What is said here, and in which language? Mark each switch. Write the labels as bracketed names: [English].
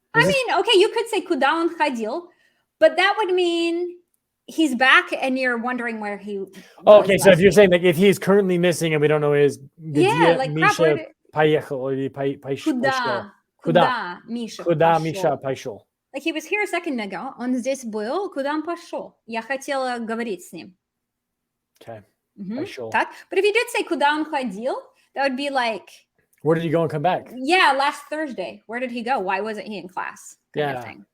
[English] I mean, okay, you could say [Russian] куда он ходил, [English] but that would mean he's back and you're wondering where he okay, so if you're saying like if he's currently missing and we don't know his like [Russian] Misha поехал или пошел. Куда Миша пошел? [English] Like he was here a second ago, [Russian] он здесь был, куда он пошел? Я хотела говорить с ним. [English] Okay, [Russian] пошел. [English] Так, but if you did say [Russian] куда он ходил, [English] that would be like, where did he go and come back? Yeah, last Thursday. Where did he go? Why wasn't he in class? Kind of thing.